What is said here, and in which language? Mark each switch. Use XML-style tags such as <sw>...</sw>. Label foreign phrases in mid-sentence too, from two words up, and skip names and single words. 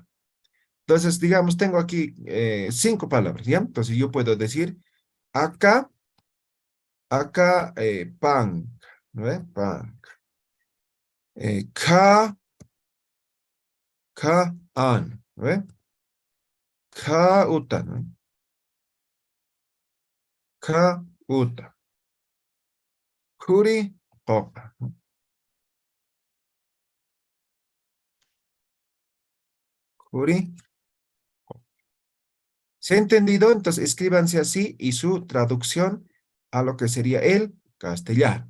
<es>Entonces, digamos, tengo aquí 5 palabras, ¿ya? Entonces yo puedo decir, acá, pan, ¿no ve? Pan. Ka, an, ¿no ve? Ka, uta, ¿no? Ka, uta. Kuri, opa, ¿no? Kuri. ¿Se ha entendido? Entonces escríbanse así y su traducción a lo que sería el castellano.</es>